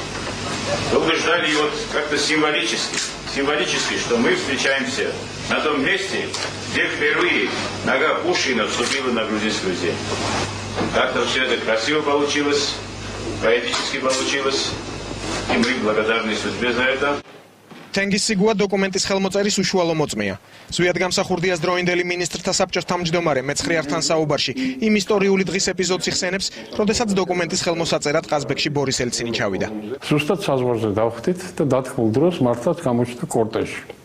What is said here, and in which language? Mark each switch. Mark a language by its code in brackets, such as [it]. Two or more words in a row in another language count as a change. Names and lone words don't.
[ru] Долго ждали его как-то символически, что мы встречаемся на том месте, где впервые нога Пушкина вступила на грузинскую землю. Как-то все это красиво получилось. Поэтически получилось, и мы благодарны судьбе за это. [ka] თენგიზ სიგუა დოკუმენტის ხელმოწერის უშუალო მოწმეა. ზვიადგამსახურდიას დროინდელი მინისტრთა საბჭოს თავმჯდომარე მეცხრიართან საუბარში იმ ისტორიული დღის ეპიზოდს იხსენებს, როდესაც დოკუმენტის ხელმოსაწერად ყაზბეგში ბორის ელცინი ჩავიდა. ზუსტად საზღვარზე დავხვდით და დათქმულ დროს მართლაც გამოჩნდა კორტეჟი.